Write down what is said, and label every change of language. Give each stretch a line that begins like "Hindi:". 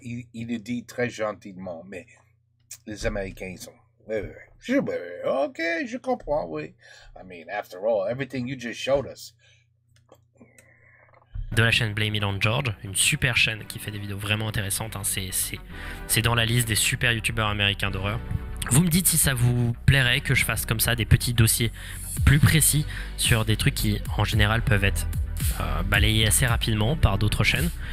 French: Il le dit très gentiment, mais les Américains sont... Ok, je comprends, oui.
English: I mean, after all, everything you just showed us.
French: De la chaîne Blame It on George, une super chaîne qui fait des vidéos vraiment intéressantes. Hein. C'est dans la liste des super youtubeurs américains d'horreur. Vous me dites si ça vous plairait que je fasse comme ça des petits dossiers plus précis sur des trucs qui en général peuvent être balayés assez rapidement par d'autres chaînes.